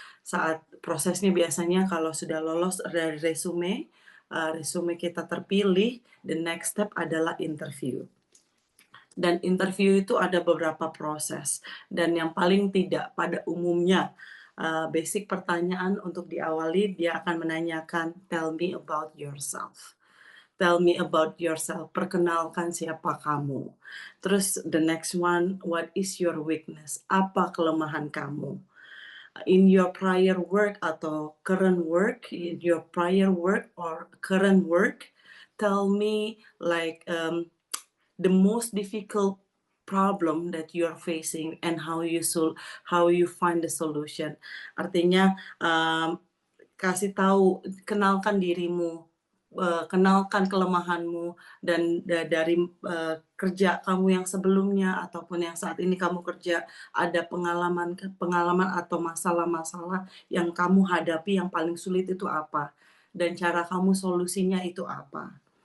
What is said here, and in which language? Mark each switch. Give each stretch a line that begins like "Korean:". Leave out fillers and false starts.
Indonesian: Saat prosesnya biasanya kalau sudah lolos dari resume kita terpilih,
English: the next step
Indonesian: adalah interview. Dan interview itu ada beberapa proses, dan yang paling tidak pada umumnya basic pertanyaan untuk diawali, dia akan menanyakan,
English: tell me about yourself. Tell me about yourself,
Indonesian: perkenalkan siapa kamu. Terus
English: the next one, what is your weakness?
Indonesian: Apa kelemahan kamu?
English: In your prior work
Indonesian: atau
English: current work, in your prior work or current work, tell me like the most difficult problem that you are facing and how you find the solution.
Indonesian: Artinya kasih tahu, kenalkan dirimu, kenalkan kelemahanmu, dan dari kerja kamu yang sebelumnya ataupun yang saat ini kamu kerja, ada pengalaman atau masalah-masalah yang kamu hadapi yang paling sulit itu apa, dan cara kamu solusinya itu apa.